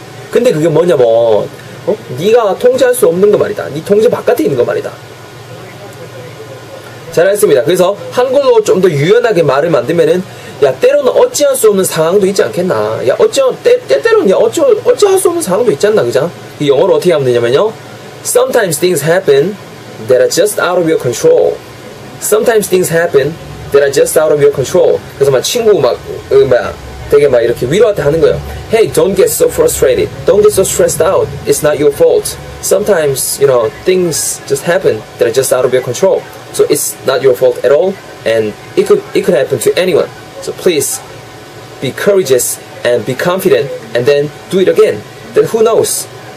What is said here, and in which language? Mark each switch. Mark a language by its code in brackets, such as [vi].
[ko] 근데 그게 뭐냐면 네가 통제할 수 없는 거 말이다. 네 통제 바깥에 있는 거 말이다. 잘했습니다. 그래서 한글로 좀 더 유연하게 말을 만들면은 야, 때로는 어찌할 수 없는 상황도 있지 않겠나? 야, 때때로는 야, 어찌할 수 없는 상황도 있지 않나? 그죠? 이 영어로 어떻게 하면 되냐면요. [en] Sometimes things happen that are just out of your control. Sometimes things happen that are just out of your control. [ko] 그래서 막 친구 되게 막 이렇게 위로할 때 하는 거예요. [en] Hey, don't get so frustrated. Don't get so stressed out. It's not your fault. Sometimes, things just happen that are just out of your control. So it's not your fault at all, and it could happen to anyone. So please be courageous and be confident, and then do it again. Then who knows?